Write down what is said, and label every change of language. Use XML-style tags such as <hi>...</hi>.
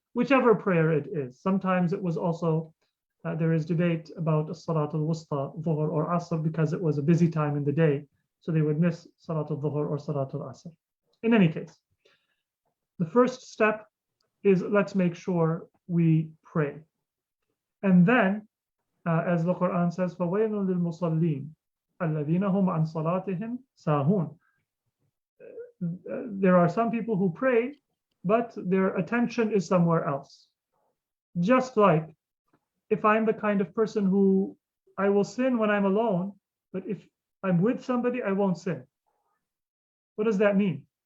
<en>Whichever prayer it is. Sometimes it was also, there is debate about Salat al-Wusta, Dhuhr or Asr, because it was a busy time in the day. So they would miss Salat al-Dhuhr or Salat al-Asr. In any case, the first step is let's make sure we pray. And then, as the Quran says,</en> <ar>فَوَيْلٌ لِلْمُصَلِّينَ الَّذِينَ هُمْ عَنْ صَلَاتِهِمْ سَاهُونَ.</ar> <en>There are some people who pray, but their attention is somewhere else. Just like if I'm the kind of person who I will sin when I'm alone, but if I'm with somebody, I won't sin. What does that mean?</en>